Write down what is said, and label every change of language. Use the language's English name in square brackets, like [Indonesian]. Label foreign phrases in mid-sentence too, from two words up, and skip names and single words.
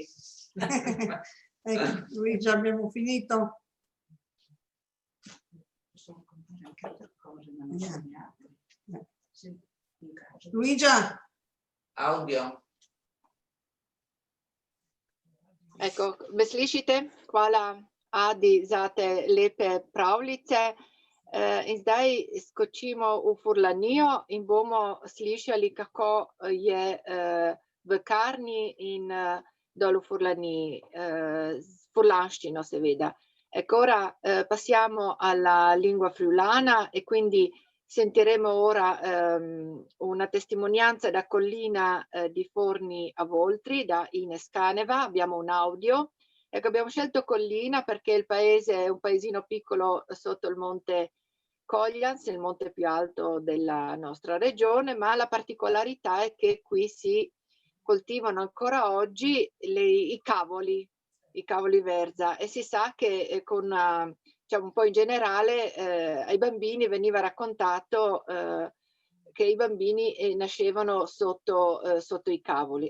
[Italian] Ecco, Luigi, abbiamo finito. Posso raccontare anche altre cose, ma non so neanche. Sì, Luigia. Audio. Ecco, [Slovenian] slišite, hvala Adi za te lepe pravljice. In zdaj skočimo v Furlanijo in bomo slišali, kako je v Karni in dol v Furlaniji, s furlanščino seveda. [Italian] Ecco, ora passiamo alla lingua friulana e quindi sentiremo ora una testimonianza da Collina di Forni a Voltri, da Ines Caneva. Abbiamo un audio. Ecco, abbiamo scelto Collina perché il paese è un paesino piccolo sotto il monte Coglians, il monte più alto della nostra regione, ma la particolarità è che qui si coltivano ancora oggi i cavoli verza, e si sa che diciamo un po' in generale ai bambini veniva raccontato che i bambini nascevano sotto i cavoli.